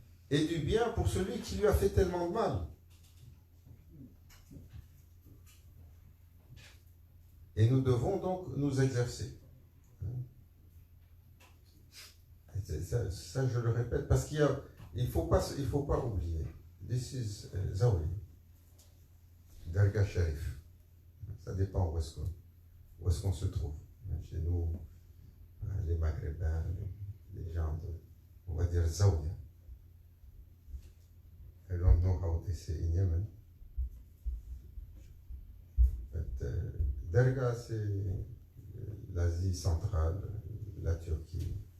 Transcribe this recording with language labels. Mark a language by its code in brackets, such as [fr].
[fr] Et du bien pour celui qui lui a fait tellement de mal. Et nous devons donc nous exercer. Ça, je le répète, parce qu'il ne faut pas oublier. [en] This is Zawi, Darga Sharif. [fr] Ça dépend où est-ce qu'on se trouve. Chez nous, les Maghrébins, les gens on va dire Zawiya. [en] I don't know how they say in Yemen. But, [fr] Darga, c'est l'Asie centrale, la Turquie.